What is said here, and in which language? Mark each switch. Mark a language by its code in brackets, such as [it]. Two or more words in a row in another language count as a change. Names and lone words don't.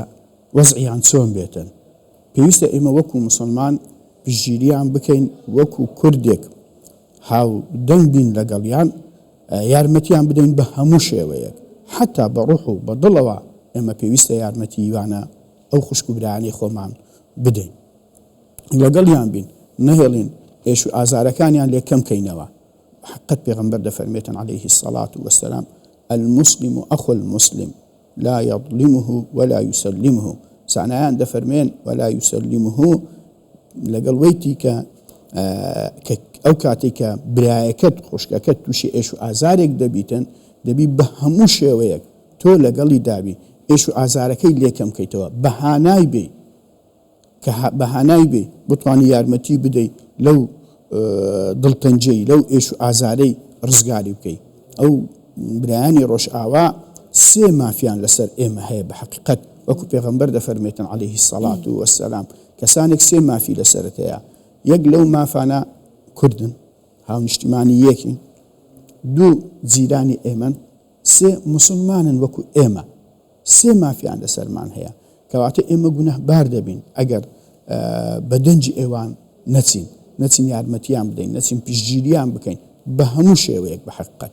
[ckb] وەزعیان چۆن بێتن پێویستە ئێمە وەکو مسلمان پشگیریان بکەین وەکو کوردێک هاو دەنگ بین لەگەڵیان یارمەتیان بدەین بە هەموو شێوەیەک حتا بە ڕوح و بە دڵەوە ئێمە پێویستە یارمەتی یوانە ئەو خوشک و برایانی خۆمان بدەین لەگەڵیان بین نەهێڵین هێش و ئازارەکانیان لێ کەم کەینەوە. حقت پێغەمبەر دەفەرمێتن [ar] عليه الصلاة والسلام المسلم أخو المسلم لا يظلمه ولا يسلمه [ckb] سانایان دەفەرمێن [ar] ولا يسلمه [ckb] لەگەڵ وەیتی کە ئەو کاتێک کە برایەکەت خوشکەکەت تووشی ئێش و ئازارێک دەبیتن دەبی بە هەموو شێوەیەک تۆ لەگەڵی دابی ئێش و ئازارەکەی لێکەم کەیتەوە بەهانای بێ کە بەهانای بێ بتوانی یارمەتی بدەیت لەو دڵتەنجەی لەو ئێش و ئازارەی ڕزگاری بکەیت. ئەو برایانی ڕۆژئاوا سێ مافیان لەسەر ئێمە هەیە بە حەقیقەت وەکو پێغەمبەر دەفەرمێتن [ar] عليه الصلاة والسلام [ckb] کەسانێک سێ مافی لەسەرت هەیە یەک لەو مافانە کوردن هاو نیشتیمانی یەکین دوو جیرانی ئێمەن سێ مسلمانن وەکو ئێمە سێ مافیان لەسەرمان هەیە کەواتە ئێمە گونەهبار دەبین ئەگەر بە دەنجی ئێوان نەچین یارمەتیان بدەین نەچین پشگیریان بکەین بە هەموو شێوەیەک بە حەقیقەت.